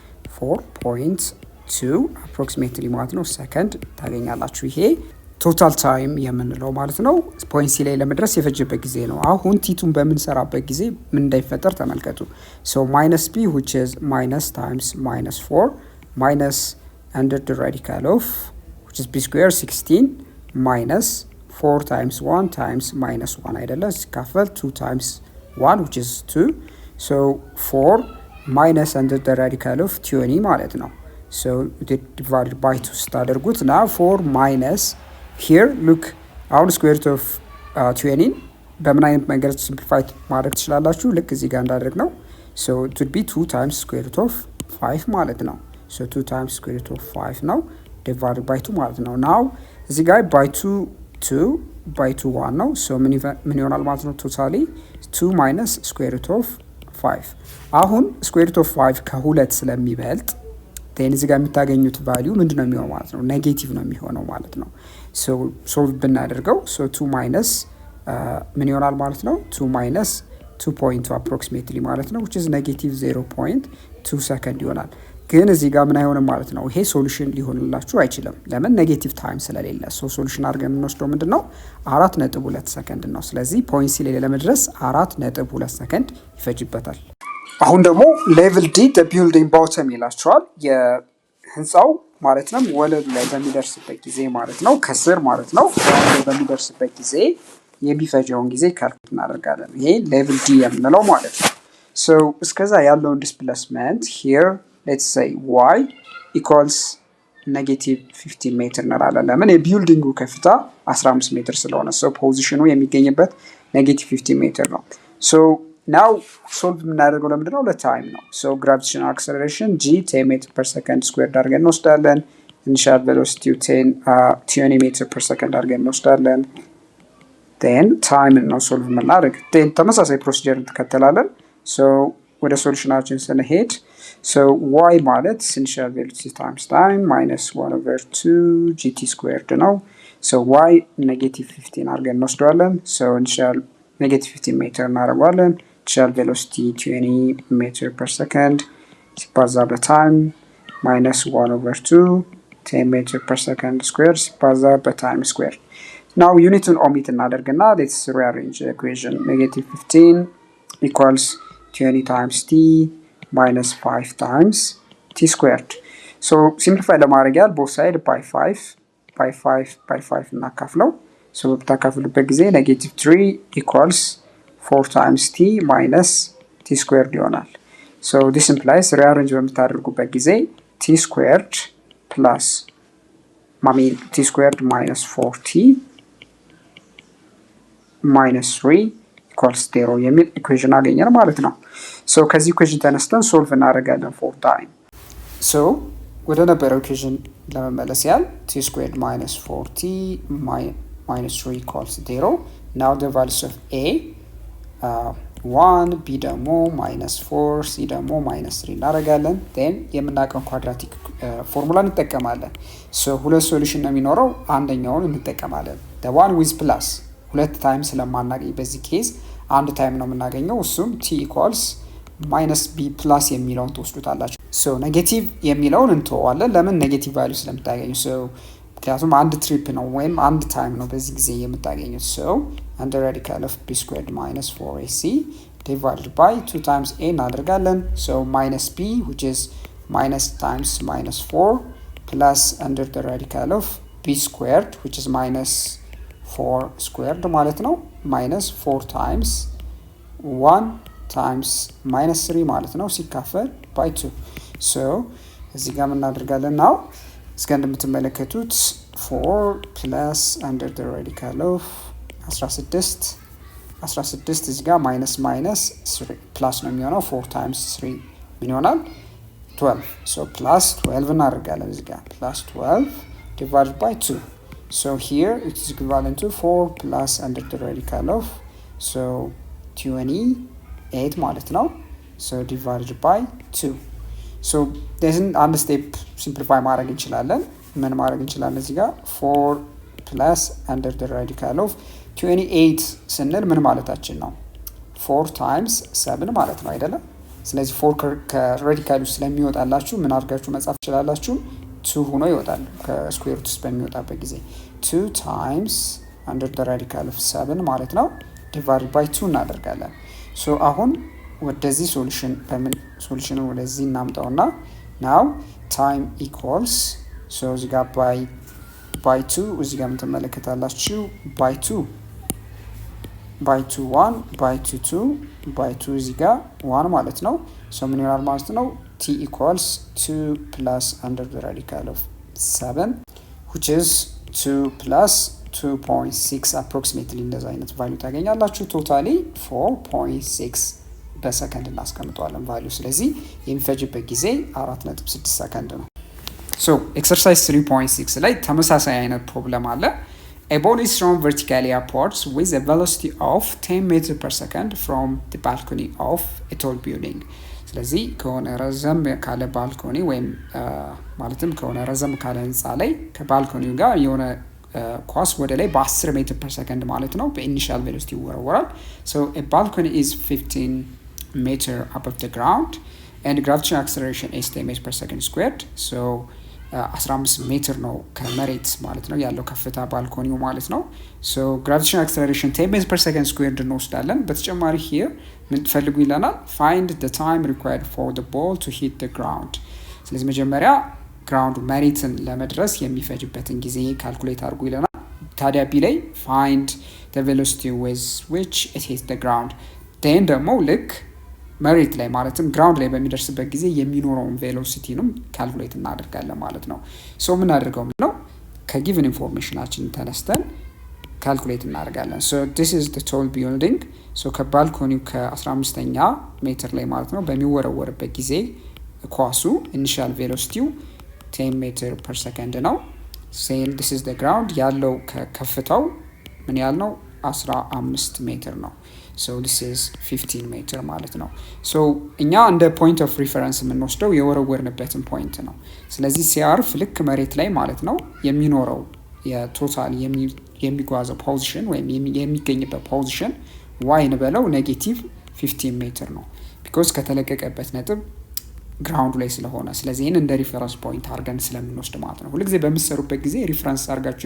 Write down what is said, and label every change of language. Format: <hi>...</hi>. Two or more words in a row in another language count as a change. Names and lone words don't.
<am>4.2 approximately ማለት ነው ሰከንድ ታገኛላችሁ። ይሄ</am> <en>total time</en> <am>የምንለው ማለት ነው።</am> <en>point C</en> <am>ላይ ለመድረስ የፈጀበት ጊዜ ነው። አሁን ቲቱን በምንሰራበት ጊዜ ምን እንዳይፈጠር ተመልከቱ።</am> <en>so minus b which is minus times minus 4 minus under the radical of which is b square 16 minus 4 times 1 times minus 1</en> <am>አይደለ ሲካፈል</am> <en>2 times 1 which is 2 so 4 minus under the radical of 20</en> <am>ማለት ነው።</am> <en>so divided by 2 ስታደርጉት now 4 minus here look አሁን square root of 20</en> <am>በምን አይነት መንገድ ሲምፕሊፋይ ማድረግ ትችላላችሁ? ልክ እዚህ ጋር እንዳደረግ ነው።</am> <en>so it would be 2 times square root of 5</en> <am>ማለት ነው።</am> <en>so 2 times square root of 5 ነው divided by 2</en> <am>ማለት ነው።</am> <en>now</en> <am>እዚህ ጋር</am> <en>by 2 by 2 1 ነው። so</en> <am>ምን ይሆናል ማለት ነው? ቶታሊ</am> <en>2 minus square root of 5</en> <am>አሁን</am> <en>square root of 5</en> <am>ከሁለት ስለሚበልጥ then እዚህ ጋር የምታገኙት ቫልዩ ምንድነው የሚሆነው ማለት ነው? ኔጌቲቭ ነው የሚሆነው ማለት ነው። so ሶልቭ ብናደርገው so</am> <en>2 minus</en> <am>ምን ይሆናል ማለት ነው?</am> <en>2 minus 2.2 approximately</en> <am>ማለት ነው</am> <en>which is negative 0.2</en> <am>ሰከንድ ይሆናል። ግን እዚህ ጋር ምን አይሆንም ማለት ነው? ይሄ ሶሉሽን ሊሆንላችሁ አይችልም። ለምን?</am> <en>negative time</en> <am>ስለሌለ።</am> <en>so solution</en> <am>አድርገን የምንወስደው ምንድነው? 4.2 ሰከንድ ነው። ስለዚህ</am> <en>point C</en> <am>ላይ ለመድረስ 4.2 ሰከንድ ይፈጅበታል። አሁን ደግሞ</am> <en>level D the building bottom</en> <am>ይላችኋል። የህንፃው ማለት ነው ወለሉ ላይ በሚደርስበት ጊዜ ማለት ነው ከስር ማለት ነው በሚደርስበት ጊዜ የሚፈጀውን ጊዜ ካልኩሌት እናደርጋለን። ይሄ</am> <en>level D</en> <am>የምንለው ማለት ነው። ሶ እስከዛ ያለውን ዲስፕሌስመንት</am> <en>here let's say y equals negative 15</en> <am>ሜትር እንላለን። ለምን? የቢልዲንጉ ከፍታ 15 ሜትር ስለሆነ ሶ ፖዚሽኑ የሚገኝበት negative 15 ሜትር ነው።</am> <en>so now solve</en> <am>የምናደርገው ለምንድን ነው? ለታይም ነው።</am> <en>so gravitational acceleration g</en> <am>10 ሜትር</am> <en>per second squared</en> <am>አድርገን እንወስዳለን።</am> <en>initial velocity</en> <am>10 ሜትር</am> <en>per second</en> <am>አድርገን እንወስዳለን።</am> <en>then time</en> <am>ነው ሶልቭ የምናደርግ then ተመሳሳይ ፕሮሲጀር እንከተላለን። ሶ ወደ ሶሉሽናችን ስንሄድ so y ማለት</am> <en>initial velocity times time minus 1 over 2 gt squared ነው። so y negative 15</en> <am>አድርገን እንወስደዋለን።</am> <en>so initial negative 15 ሜትር እናደርገዋለን። initial velocity 20 meter per second</en> <am>ሲባዛ በታይም</am> <en>minus 1 over 2 10 meter per second square</en> <am>ሲባዛ በታይም</am> <en>square now</en> <am>ዩኒቱን ኦሚት እናደርግና</am> <en>let's rearrange the equation negative 15 equals 20 times t minus 5 times t squared so simplify</en> <am>ለማድረግ ያህል</am> <en>both side by 5 እናካፍለው so</en> <am>በታካፍሉበት ጊዜ</am> <en>negative 3 equals 4 times t minus t squared ይሆናል so this implies rearrange</en> <am>በምታደርጉበት ጊዜ</am> <en>t squared plus t squared minus 4t minus 3 equals 0</en> <am>የሚል ኢኩዌሽን አገኘን ማለት ነው። ሶ ከዚህ ኢኩዌሽን ተነስተን ሶልቭ እናደርጋለን</am> <en>for time።</en> <am>ሶ ወደ ነበረው ኢኩዌሽን ለመመለስ ያህል</am> <en>t squared minus 4t minus 3 equals 0 now the values of a</en> <am>1 b ደግሞ minus 4 c ደግሞ minus 3 እናደርጋለን then የምናውቀውን</am> <en>quadratic formula</en> <am>እንጠቀማለን። ሶ ሁለት ሶሉሽን ነው የሚኖረው አንደኛውን እንጠቀማለን</am> <en>the one with plus</en> <am>ሁለት ታይም ስለማናገኝ በዚህ ኬዝ አንድ ታይም ነው የምናገኘው እሱም</am> <en>t equals minus b plus</en> <am>የሚለውን ትወስዱታላችሁ። ሶ ኔጌቲቭ የሚለውን እንተዋለን ለምን</am> <en>negative value</en> <am>ስለምታገኙ ሶ ምክንያቱም አንድ ትሪፕ ነው ወይም አንድ ታይም ነው በዚህ ጊዜ የምታገኙት ሶ</am> <en>under radical of b squared minus 4ac divided by 2 times a እናደርጋለን so minus b which is minus times minus 4 plus under the radical of b squared which is minus 4 squared</en> <am>ማለት ነው</am> <en>minus 4 times 1 times minus 3</en> <am>ማለት ነው ሲካፈል</am> <en>by 2 so</en> <am>እዚህ ጋር እናደርጋለን</am> <en>now</en> <am>እስከ እንደምትመለከቱት</am> <en>4 plus under the radical of 16</en> <am>እዚህ ጋር</am> <en>minus 3 plus</en> <am>ነው የሚሆነው</am> <en>4 times 3</en> <am>ምን ይሆናል</am> <en>12 so plus 12</en> <am>እናደርጋለን እዚህ ጋር</am> <en>plus 12 divided by 2 so here it is equivalent to 4 plus under the radical of so</en> <am>28 ማለት ነው</am> <en>so divided by 2 so there's</en> <am>አንድ</am> <en>step simplify</en> <am>ማድረግ እንችላለን ምን ማድረግ እንችላለን እዚህ ጋር 4 plus</am> <en>under the radical of 28</en> <am>ስንል ምን ማለታችን ነው</am> <en>4 times 7</en> <am>ማለት ነው አይደለ ስለዚህ 4 ከራዲካሉ ስለሚወጣላችሁ ምን አድርጋችሁ መጻፍ ትችላላችሁ 2 ሆኖ ይወጣል ከስኩዌር ሩት ውስጥ በሚወጣበት ጊዜ</am> <en>2 times under the radical of 7</en> <am>ማለት ነው</am> <en>divided by 2</en> <am>እናደርጋለን so አሁን ወደዚህ ሶሉሽን ወደዚህ እናምጣውና</am> <en>now time equals so</en> <am>እዚህ ጋር by 2 እዚህ ጋር የምትመለከታላችሁ by 2</am> <en>by 2 1 by 2 2 by 2</en> <am>እዚህ ጋር</am> <en>1 ማለት ነው so</en> <am>ምን ይሆናል ማለት ነው</am> <en>t equals 2 plus under the radical of 7 which is 2 plus 2.6 approximately</en> <am>እንደዛ አይነት ቫልዩ ታገኛላችሁ ቶታሊ</am> <en>4.6</en> <am>በሰከንድ እናስቀምጠዋለን ቫልዩ ስለዚህ የሚፈጅበት ጊዜ</am> <en>4.6</en> <am>ሰከንድ ነው</am> <en>so exercise 3.6</en> <am>ላይ ተመሳሳይ አይነት ፕሮብለም አለ</am> <en>A ball is thrown vertically upwards with a velocity of 10 meters per second from the balcony of a tall building.</en> <am>ስለዚህ ከሆነ ረዘም ካለ ባልኮኒ ወይም ማለትም ከሆነ ረዘም ካለ ህንጻ ላይ ከባልኮኒው ጋር የሆነ ኳስ ወደ ላይ በ10 ሜትር</am> <en>per second</en> <am>ማለት ነው በኢኒሺያል ቬሎሲቲ ይወረወራል.</am> <en>So a balcony is 15 meter above the ground and gravitational acceleration is 10 meters per second squared.</en> <am>So 15 ሜትር ነው ከመሬት ማለት ነው ያለው ከፍታ ባልኮኒው ማለት ነው so</am> <en>gravitational acceleration 10 meters per second squared</en> <am>እንወስዳለን በተጨማሪ here ምን ትፈልጉ ይለናል</am> <en>find the time required for the ball to hit the ground</en> <am>ስለዚህ መጀመሪያ ግራውንድ መሬትን ለመድረስ የሚፈጅበትን ጊዜ ካልኩሌት አድርጉ ይለናል ታዲያ ቢ ላይ find</am> <en>the velocity with which it hits the ground then</en> <am>ደግሞ ልክ መሬት ላይ ማለትም ግራውንድ ላይ በሚደርስበት ጊዜ የሚኖረውን ቬሎሲቲንም ካልኩሌት እናደርጋለን ማለት ነው ሶ ምን አድርገው ነው ከጊቭን ኢንፎርሜሽናችን ተነስተን ካልኩሌት እናደርጋለን</am> <en>so this is the tall building</en> <am>so ከባልኮኒው ከ15ኛ ሜትር ላይ ማለት ነው በሚወረወርበት ጊዜ ኳሱ ኢኒሺያል ቬሎሲቲው 10 ሜትር</am> <en>per second</en> <am>ነው</am> <en>saying this is the ground</en> <am>ያለው ከከፍታው ምን ያህል ነው 15 ሜትር ነው</am> <en>so this is 15</en> <am>ሜትር ማለት ነው so እኛ እንደ</am> <en>point of reference</en> <am>የምንወስደው የወረወርንበትን ፖይንት ነው ስለዚህ ሲያርፍ ልክ መሬት ላይ ማለት ነው የሚኖረው የቶታል የሚጓዘው ፖዚሽን ወይም የሚገኝበት ፖዚሽን y እንበለው ኔጌቲቭ 15 ሜትር ነው because ከተለቀቀበት ነጥብ ግራውንድ ላይ ስለሆነ ስለዚህ ይሄን እንደ</am> <en>reference point</en> <am>አድርገን ስለምንወስድ ማለት ነው ሁሉ ጊዜ በምትሰሩበት ጊዜ ሪፈረንስ አድርጋችሁ</am>